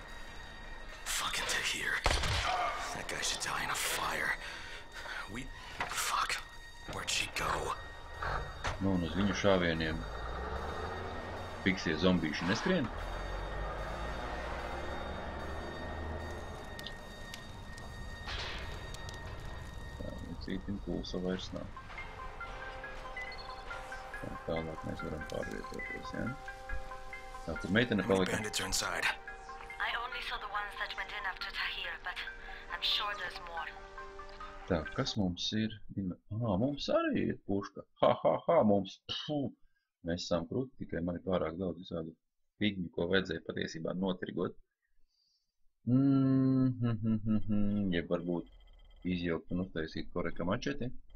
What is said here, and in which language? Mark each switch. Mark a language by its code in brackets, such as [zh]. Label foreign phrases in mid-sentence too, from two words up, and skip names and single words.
[en] Fucking Tahir. That guy should die in a fire. Fuck. Where'd she go? [lv] Nu, un uz viņu šāvieniem fiksie zombīši neskrien. Tā, cītim pulsa vairs nav. Tā, tālāk mēs varam pārvietoties, ja? Tā, kur meitene [en] How many [lv] palika? [en] bandits are inside? I only saw the ones that went in after Tahir, but I'm sure there's more. [lv] Tā, kas mums ir? Mums arī ir puška. Mums. Mēs esam krūti, tikai man ir pārāk daudz visādu pigņu, ko vajadzēja patiesībā notirgot. Jeb varbūt izjaukt un uztaisīt koreka mačeti.